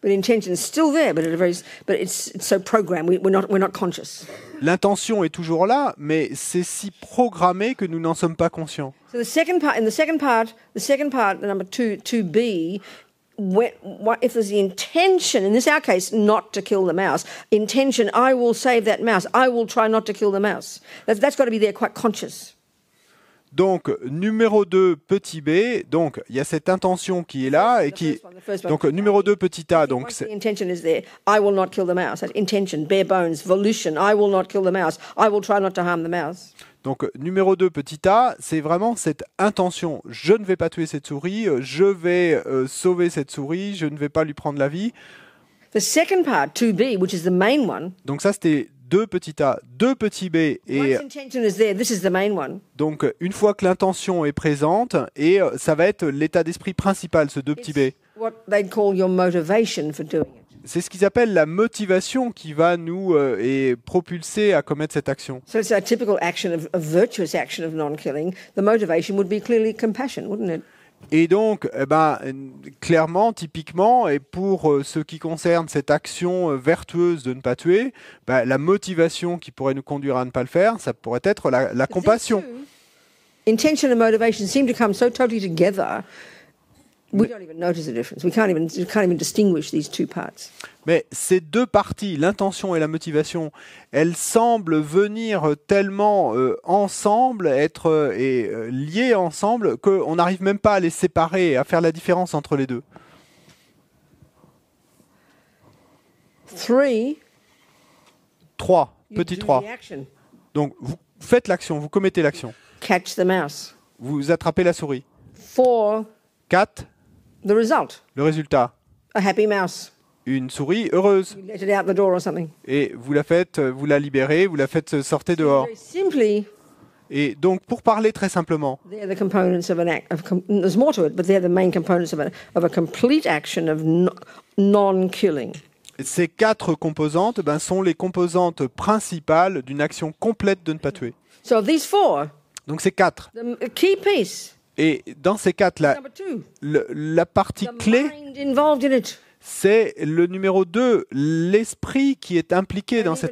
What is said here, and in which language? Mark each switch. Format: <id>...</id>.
<en>But intention is still there, but it's so programmed. We're not conscious.</en> <fr>L'intention est toujours là, mais c'est si programmé que nous n'en sommes pas conscients.</fr> <en>So the second part, the number 2b, if there's the intention, in our case, not to kill the mouse, intention, I will save that mouse. I will try not to kill the mouse. That's got to be there quite conscious.</en> <fr>Donc, numéro 2, petit b, donc il y a cette intention qui est là, et qui... Donc, numéro 2, petit a, donc</fr> <en>Once the intention is there, I will not kill the mouse. That intention, bare bones, volition, I will not kill the mouse. I will try not to harm the mouse.</en> <fr>Donc, numéro 2, petit a, c'est vraiment cette intention. Je ne vais pas tuer cette souris, je vais sauver cette souris, je ne vais pas lui prendre la vie.</fr> <en>The second part, 2b, which is the main one,</en> <fr>Donc ça, c'était 2 petit a, 2 petit b. Et</fr> <en>once intention is there, this is the main one.</en> <fr>donc, une fois que l'intention est présente, et ça va être l'état d'esprit principal, ce 2 petit b.</fr> <en>What they'd call your motivation for doing it.</en> <fr>C'est ce qu'ils appellent la motivation qui va nous propulser à commettre cette action.</fr> <en>So it's a typical action of a virtuous action of non-killing. The motivation would be clearly compassion, wouldn't it?</en> <fr>Et donc, clairement, typiquement, et pour ce qui concerne cette action vertueuse de ne pas tuer, la motivation qui pourrait nous conduire à ne pas le faire, ça pourrait être la compassion.</fr> <en>Intention and motivation seem to come so totally together, we don't even notice the difference. We can't even distinguish these two parts.</en> <fr>Mais ces deux parties, l'intention et la motivation, elles semblent venir tellement ensemble, être liées ensemble, qu'on n'arrive même pas à les séparer et à faire la différence entre les deux. 3, petit 3. Donc, vous faites l'action, vous commettez l'action.</fr> <en>Catch the mouse.</en> <fr>Vous attrapez la souris. 4, 4,</fr> <en>the result.</en> <fr>le résultat.</fr> <en>A happy mouse.</en> <fr>Une souris heureuse.</fr> <en>You let it out the door or something.</en> <fr>Et vous la libérez, vous la faites sortir dehors.</fr> <en>Very simply,</en> <fr>Et donc, pour parler très simplement,</fr> <en>they're the components of an act. There's more to it, but they're the main components of a complete action of non-killing.</en> <fr>ces 4 composantes sont les composantes principales d'une action complète de ne pas tuer.</fr> <en>So these 4,</en> <fr>Donc, c'est 4.</fr> <en>the key piece,</en> <fr>Et dans ces 4,</fr> <en>number 2,</en> <fr>la partie</fr> <en>the</en> <fr>clé,</fr> <en>mind involved in it.</en> <fr>c'est le numéro 2, l'esprit qui est impliqué dans cette</fr>